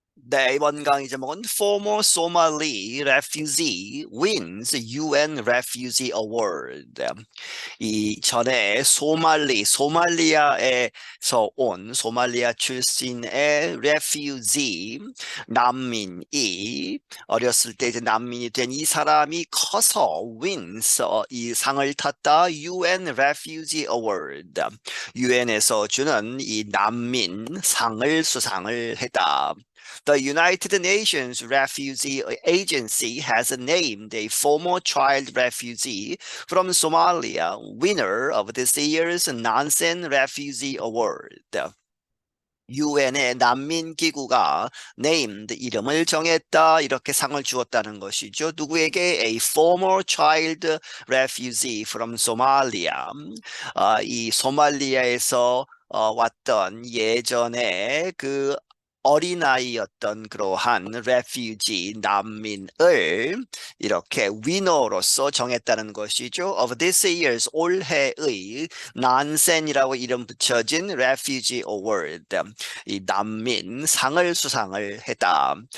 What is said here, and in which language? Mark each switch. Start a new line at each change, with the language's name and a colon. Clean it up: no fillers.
Korean: 네, 이번 강의 제목은
English: Former Somali Refugee Wins UN Refugee Award.
Korean: 이 전에 소말리아에서 온 소말리아 출신의 refugee 난민이 어렸을 때 이제 난민이 된 이 사람이 커서 wins 이 상을 탔다.
English: UN Refugee Award.
Korean: UN에서 주는 이 난민 상을 수상을 했다.
English: The United Nations Refugee Agency has named a former child refugee from Somalia winner of this year's Nansen Refugee Award.
Korean: UN의 난민기구가 named 이름을 정했다 이렇게 상을 주었다는 것이죠. 누구에게?
English: A former child refugee from Somalia.
Korean: 이 소말리아에서 왔던 예전에 그 어린아이였던 그러한 refugee 난민을 이렇게 위너로서 정했다는 것이죠.
English: Of this year's
Korean: 올해의 난센이라고 이름 붙여진
English: refugee award
Korean: 이 난민 상을 수상을 했다.